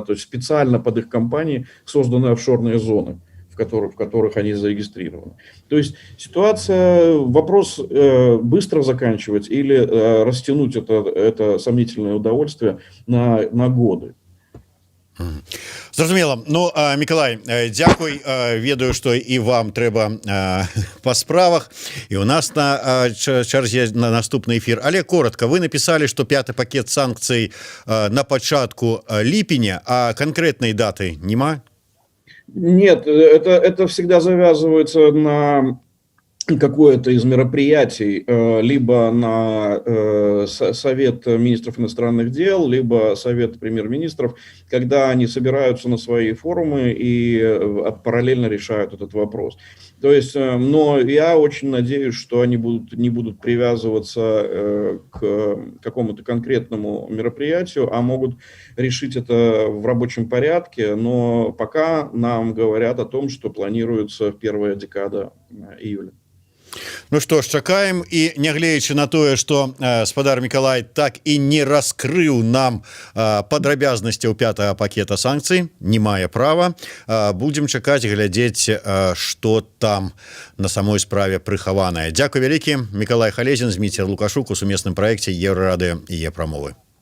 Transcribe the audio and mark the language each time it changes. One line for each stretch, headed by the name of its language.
Russian: То есть специально под их компании созданы офшорные зоны, в которых они зарегистрированы. То есть вопрос быстро заканчивать или растянуть это сомнительное удовольствие на годы.
Belarusian: Зразумела. Ну, Миколай, дзякуй. Ведаю, што і вам трэба па справах, і у нас на чарзе на наступны эфір. Але коротко, вы написали, што 5-й пакет санкцый на пачатку ліпеня, а конкретной даты нема?
Russian: Нет, это всегда завязывается на какое-то из мероприятий, либо на Совет министров иностранных дел, либо Совет премьер-министров, когда они собираются на свои форумы и параллельно решают этот вопрос. То есть, но я очень надеюсь, что они не будут привязываться к какому-то конкретному мероприятию, а могут решить это в рабочем порядке, но пока нам говорят о том, что планируется первая декада июля.
Belarusian: Ну што ж, чакаем, і нягледзячы на тое, што спадар Мікалай так і не раскрыў нам падрабязнасцяў 5-го пакета санкцый, не мае права, будзем чакаць, глядзець, што там на самой справе прыхаванае. Дзякуй вялікі. Мікалай Халезін, Зміцер Лукашук у сумесным праекце Еўрарадыё і Е-прамовы.